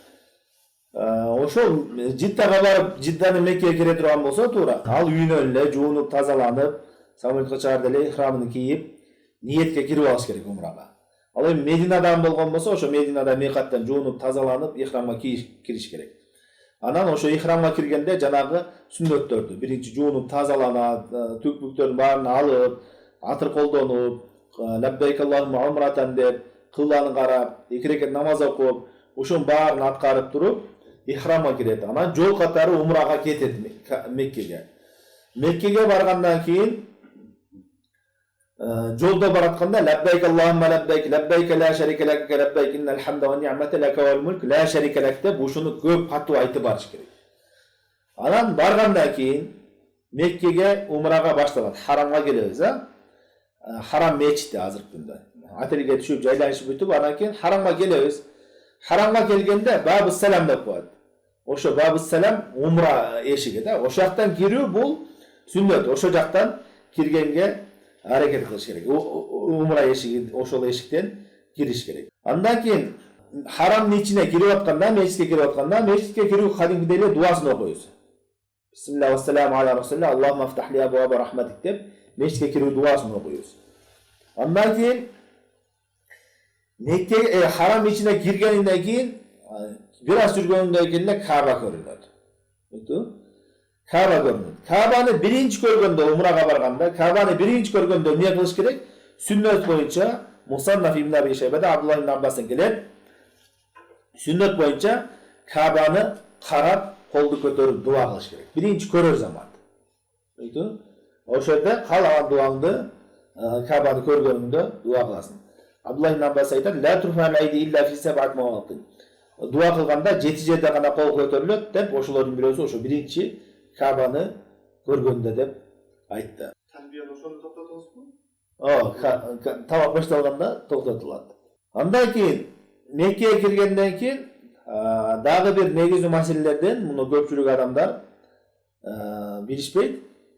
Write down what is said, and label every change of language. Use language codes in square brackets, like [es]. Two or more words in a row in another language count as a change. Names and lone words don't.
[ky] Ошол Жиддага барып, Жидданын Меккеге кире турган болсо туура, ал үйүнөн эле жуунуп, тазаланып, самолетке чыгарда эле ихрамын кийип, ниетке кирип алыш керек умрага. Ал эми Мединадан болгон болсо, ошо Мединада микаттан жуунуп, тазаланып, ихрамга кириш керек. Анан ошо ихрамга киргенде жанагы сүннөттөрдү, биринчи жуунуп, тазаланат, түкпүктөрдүн баарын алып, атыр колдонуп, [ar] لبيك اللهم عمرة [ky] деп, кыбланы карап, 2 рекет намаз окуп, ушунун баарын аткарып туруп, ихрамга кирет. Анан жол катары умрага кетет Меккеге. Меккеге баргандан кийин жолда баратканда [ar] لبيك اللهم لبيك لبيك لا شريك لك لبيك إن الحمد والنعمة لك والملك لا شريك لك [ky] деп ушуну көп катуу айтып барыш керек. Анан баргандан кийин Меккеге умрага башталат. Харамга келебиз, Харам мечити азыркы күндө. Отелге түшүп, жайланышып бүтүп, анан кийин харамга келебиз. Харамга келгенде Бабус Салам деп коет. Ошо Бабус Салам умра эшиги да. Ошо жактан кирүү бул сүннөт. Ошо жактан киргенге аракет кылыш керек. Умра эшиги ошол эшиктен кириш керек. Андан кийин харамдын ичине кирип атканда, мечитке кирип атканда, мечитке кирүү кадимгидей эле дуасын окуйбуз. [ar] بسم الله والسلام على رسول الله اللهم افتح لي أبواب رحمتك [ky] деп мечитке кирүү дуасын окуйбуз. Андан кийин Мекке харам ичине киргенден кийин бир аз жүргөндөн кийин эле Кааба көрүнөт. Кааба көрүнөт. Каабаны биринчи көргөндө умрага барганда, Каабаны биринчи көргөндө эмне кылыш керек? Сүннөт боюнча Мусаннаф ибн Аби Шайбада Абдуллах ибн Аббастан келет. Сүннөт боюнча Каабаны карап, колду көтөрүп дуа кылыш керек. Биринчи көрөр замат. Ошол жерде каалаган дуаңды Каабаны көргөнүңдө дуа кыласың. Абдуллах ибн Аббас айтат: [ar] "لا ترفع الأيدي إلا في سبع مواطن." [ky] Дуа кылганда 7 жерде гана кол көтөрүлөт деп, ошолордун бирөөсү ошо биринчи Каабаны көргөндө деп айтты. Талбияны ошондо токтотосузбу? Тавак башталганда токтотулат. Андан кийин Меккеге киргенден кийин дагы бир негизги маселелерден муну көпчүлүк адамдар билишпейт.